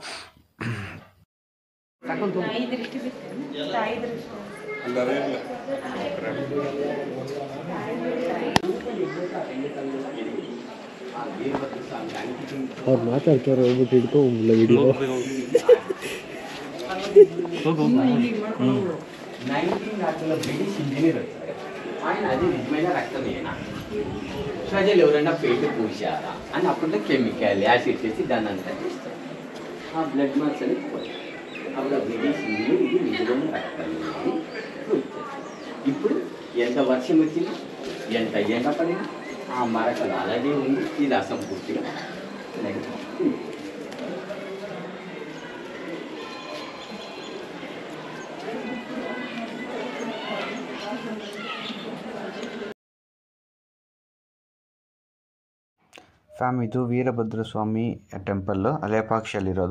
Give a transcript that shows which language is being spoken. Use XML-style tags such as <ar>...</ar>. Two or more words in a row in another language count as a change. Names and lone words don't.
<kn>ಅವ್ರು ಮಾತಾಡ್ತಾರೆ, ಹೋಗ್ಬಿಟ್ಟು ಹಿಡ್ಕೊಂಡ್ಬಿಡಲ್ಲ ವಿಡಿಯೋ.</kn> <te>ఆయన అది నిజమైన రక్తమేనా? ప్రజలు ఎవరైనా పెయింట్ పూసారా అని అప్పుడు</te> <en>chemical acid</en> <te>చేసి దాన్ని అంతా చేస్తారు. ఆ</te> <en>blood marks</en> <te>అనేది పోయి అప్పుడు విదేశీయులు ఇది నిజమైన రక్తం. ఇప్పుడు ఎంత వర్షం వచ్చింది, ఎంత ఎండ పడింది, ఆ మరకలు అలాగే ఉంది. ఇది అసంపూర్తిగా</te> <kn>ಫ್ಯಾಮ್, ಇದು ವೀರಭದ್ರ ಸ್ವಾಮಿ ಟೆಂಪಲ್ಲು ಲೇಪಾಕ್ಷಿಯಲ್ಲಿರೋದು.</kn>